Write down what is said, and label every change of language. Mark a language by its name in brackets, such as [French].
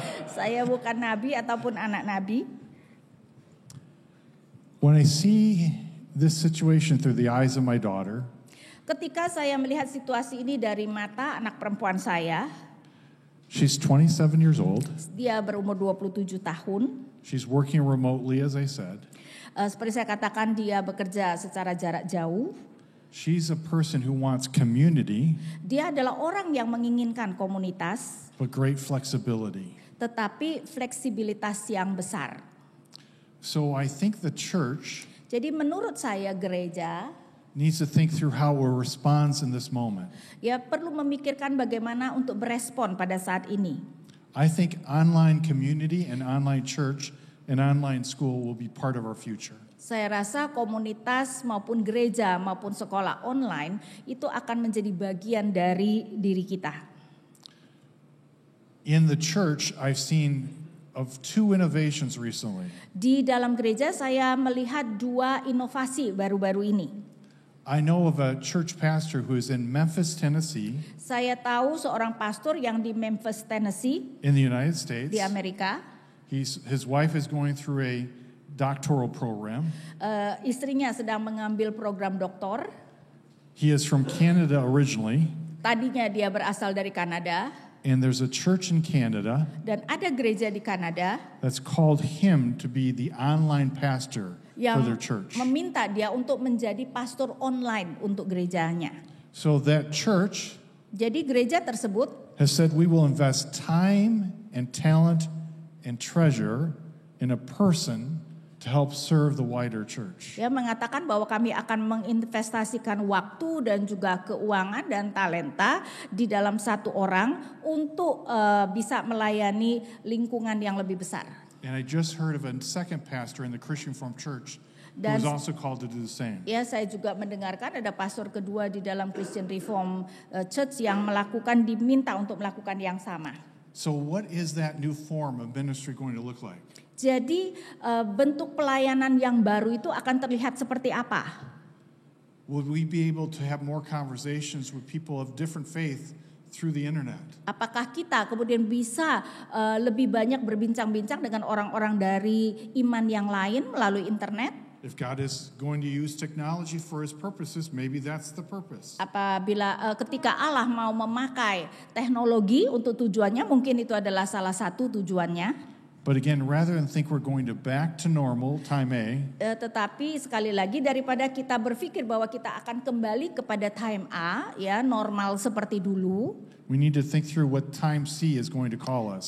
[Indonesian] Saya bukan nabi ataupun anak nabi. [English] When I see this situation through the eyes of my daughter, [Indonesian] Ketika saya melihat situasi ini dari mata anak perempuan saya, [English] she's 27 years old. [Indonesian] dia berumur 27 tahun. [English] She's working remotely, as I said. [Indonesian] Seperti saya katakan, dia bekerja secara jarak jauh. [English] She's a person who wants community, [Indonesian] Dia adalah orang yang menginginkan komunitas, [English] but great flexibility. [Indonesian] tetapi fleksibilitas yang besar. [English] So I think the church [Indonesian] Jadi menurut saya gereja [English] needs to think through how it responds in this moment. [Indonesian] Ya perlu memikirkan bagaimana untuk berespon pada saat ini. [English] I think online community and online church and online school will be part of our future. [Indonesian] Saya rasa komunitas maupun gereja maupun sekolah online itu akan menjadi bagian dari diri kita. [English] In the church, I've seen of two innovations recently. [Indonesian] Di dalam gereja saya melihat 2 inovasi baru-baru ini. [English] I know of a church pastor who is in Memphis, Tennessee, [Indonesian] Saya tahu seorang pastor yang di Memphis, Tennessee, [English] in the United States. [Indonesian] di Amerika. [English] His wife is going through a doctoral program. [Indonesian] Istrinya sedang mengambil program doktor. [English] He is from Canada originally, [Indonesian] Tadinya dia berasal dari Kanada. [English] and there's a church in Canada Dan ada gereja di Kanada that's called him to be the online pastor for their church. [Indonesian] meminta dia untuk menjadi pastor online untuk gerejanya. [English] So that church [Indonesian] Jadi gereja tersebut [English] has said we will invest time and talent and treasure in a person to help serve the wider church. [Indonesian] ya mengatakan bahwa kami akan menginvestasikan waktu dan juga keuangan dan talenta di dalam satu orang untuk bisa melayani lingkungan yang lebih besar. [English] And I just heard of a second pastor in the Christian Reformed Church who [Indonesian] Dan- [English] was also called to do the same. [Indonesian] Ya, saya juga mendengarkan ada pastor kedua di dalam Christian Reform Church yang diminta untuk melakukan yang sama. [English] So what is that new form of ministry going to look like? [Indonesian] Jadi bentuk pelayanan yang baru itu akan terlihat seperti apa? [English] Will we be able to have more conversations with people of different faith through the internet? [Indonesian] Apakah kita kemudian bisa lebih banyak berbincang-bincang dengan orang-orang dari iman yang lain melalui internet? [English] If God is going to use technology for his purposes, maybe that's the purpose. [Indonesian] Apabila ketika Allah mau memakai teknologi untuk tujuannya, mungkin itu adalah salah satu tujuannya. [English] But again, rather than think we're going to back to normal, time A, [Indonesian] Tetapi sekali lagi daripada kita berpikir bahwa kita akan kembali kepada time A, ya normal seperti dulu, [English] we need to think through what time C is going to call us.